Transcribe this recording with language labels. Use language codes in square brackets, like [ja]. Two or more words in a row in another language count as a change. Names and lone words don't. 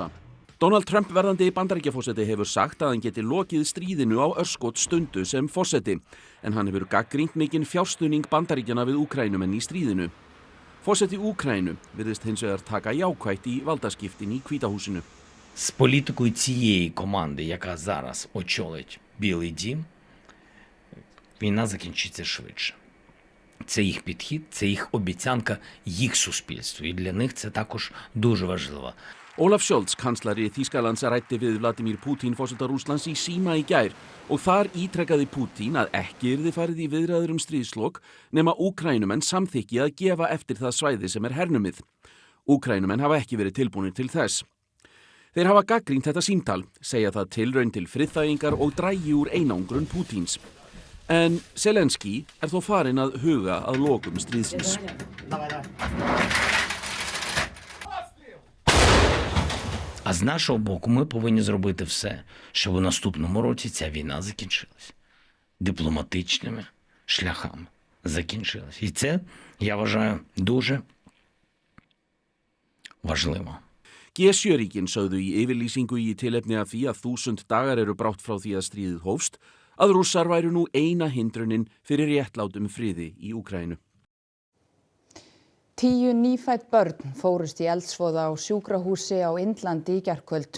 [is] Donald Trump verðandi Bandaríkjaforseti hefur sagt að hann geti lokið stríðinu á örskot stundu sem forseti en hann hefur gagnrýnt mikinn fjárstuðning Bandaríkjanna við Úkraínumenn í stríðinu. Forseti Úkraínu virðist hins vegar taka jákvætt í valdaskiptin í Hvíta húsinu. [uk] З політикою цієї команди, яка зараз очолить Білий дім, війна закінчиться швидше. Це їх підхід, це їх обіцянка їх суспільству. І для них це також дуже важливо. [is] Olaf Scholz, kanslari Þýskalands, ræddi við Vladimir Putin forseta Rússlands í síma í gær og þar ítrekkaði Putin að ekki yrði farið í viðræður stríðslok nema Úkraínumenn samþykki að gefa eftir það svæði sem hernumið. Úkraínumenn hafa ekki verið tilbúnir til þess. Þeir hafa gagnrýnt þetta símtal, segja það tilraun til friðþægingar og dragi úr einangrun Pútins. En Zelenski þó farinn að huga að lokum stríðsins. [uk] А з нашого боку ми повинні зробити все, щоб у наступному році ця війна закінчилась. Дипломатичними шляхами закінчилась. І це, я вважаю, дуже важливо. [is] G7-ríkin sögðu í yfirlýsingu í tilefni af því að 1000 dagar eru brátt frá því að stríðið hófst, að Rússar væru nú eina hindrunin fyrir réttlátum friði í Úkraínu. 10 nýfædd börn fórust í eldsvoða á sjúkrahúsi á Indlandi í gærkvöld.